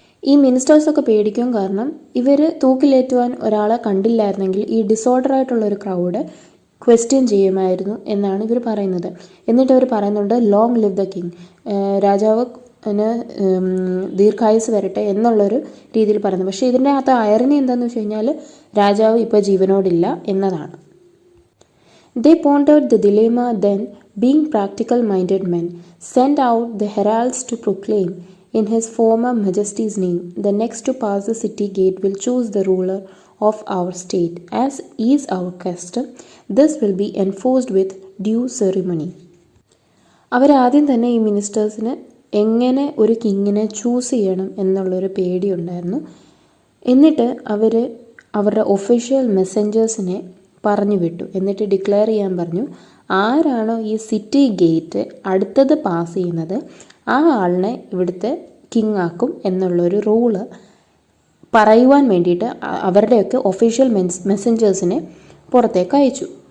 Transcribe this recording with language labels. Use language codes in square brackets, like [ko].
[ml] ഈ മിനിസ്റ്റേഴ്സൊക്കെ പേടിക്കും. കാരണം ഇവർ തൂക്കിലേറ്റുവാൻ ഒരാളെ കണ്ടില്ലായിരുന്നെങ്കിൽ ഈ ഡിസോർഡറായിട്ടുള്ള ഒരു ക്രൗഡ് ക്വസ്റ്റ്യൻ ചെയ്യുമായിരുന്നു എന്നാണ് ഇവർ പറയുന്നത്. എന്നിട്ട് അവർ പറയുന്നുണ്ട്, [en] long live the king, [ml] രാജാവിന് ദീർഘായുസ് വരട്ടെ എന്നുള്ളൊരു രീതിയിൽ പറയുന്നത്. പക്ഷേ ഇതിൻ്റെ അകത്ത് അയറിനി എന്താണെന്ന് വെച്ച് കഴിഞ്ഞാൽ രാജാവ് ഇപ്പോൾ ജീവനോടില്ല എന്നതാണ്. [en] They pondered the dilemma then, being practical-minded men, sent out the heralds to proclaim, in his former majesty's name, the next to pass the city gate will choose the ruler of our state. As is our custom, this will be enforced with due ceremony. [ml] അവരാദ്യം തന്നെ ഈ മിനിസ്റ്റേഴ്സിന് എങ്ങനെ ഒരു കിങ്ങിനെ choose ചെയ്യണം എന്നുള്ളൊരു പേടിയുണ്ടായിരുന്നു. എന്നിട്ട് അവരുടെ official മെസ്സഞ്ചേഴ്സിനെ പറഞ്ഞു വിട്ടു. എന്നിട്ട് ഡിക്ലെയർ ചെയ്യാൻ പറഞ്ഞു, ആരാണോ ഈ സിറ്റി ഗേറ്റ് അടുത്തത് പാസ് ചെയ്യുന്നത് ആ ആളിനെ ഇവിടുത്തെ കിങ് ആക്കും എന്നുള്ളൊരു റൂള് പറയുവാൻ വേണ്ടിയിട്ട് അവരുടെയൊക്കെ ഒഫീഷ്യൽ മെസ്സഞ്ചേഴ്സിനെ പുറത്തേക്ക് അയച്ചു.